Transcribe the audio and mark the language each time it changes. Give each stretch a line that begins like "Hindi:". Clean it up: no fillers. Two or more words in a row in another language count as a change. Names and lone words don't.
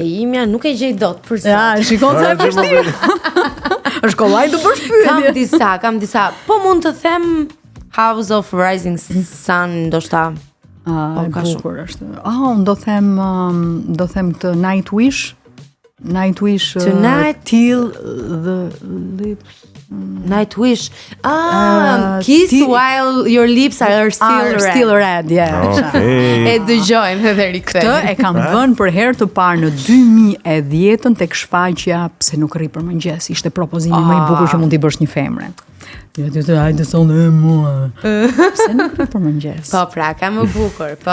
Albanian: E imja nuk e gjej dot për sot. Ja, shikon sa e vështirë. Është kollaj të bësh pyetje. Kam disa. Po mund të them House of Rising Sun, ndoshta. E bukur është. Unë do them këtë Nightwish.
English: Tonight till the lips. Nightwish. Kiss while your lips are still red. Yeah.
Albanian: Okej. E dëgjojmë edhe rikthehemi. Këtë e kam vënë për herë të parë në 2010 tek shfaqja Pse nuk rri për mëngjes. Ishte propozimi më i bukur që mund t'i bësh një femre. Hajde sonë mua. Pse nuk rri për mëngjes? Po pra, ka më bukur. Po.